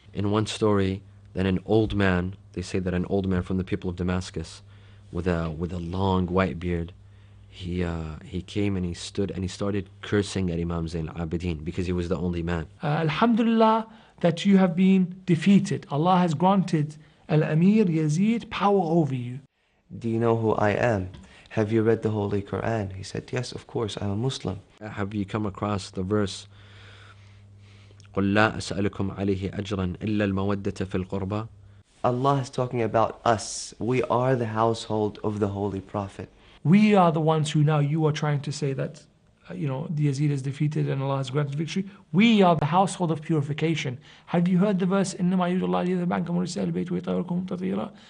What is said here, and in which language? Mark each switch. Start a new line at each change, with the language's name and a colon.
English: In one story, then an old man, they say that an old man from the people of Damascus with a long white beard, he came and he stood and he started cursing at Imam Zain al-Abidin because he was the only man. Alhamdulillah that you have been defeated. Allah has granted Al-Amir Yazid power over you. Do you know who I am? Have you read the Holy Quran? He said, yes, of course, I'm a Muslim. Have you come across the verse,
Arabic: قُلْ لَا أَسْأَلُكُمْ عَلَيْهِ أَجْرًا إِلَّا الْمَوَدَّةَ فِي الْقُرْبَى?
English: Allah is talking about us. We are the household of the Holy Prophet. We are the ones who now you are trying to say that, the Yazid is defeated and Allah has granted victory. We are the household of purification. Have you heard the verse,
Arabic: إِنَّمَا يُرِيدُ اللَّهُ لِيُذْهِبَ عَنكُمُ الرِّجْسَ أَهْلَ الْبَيْتِ وَيُطَهِّرَكُمْ تَطْهِيرًا.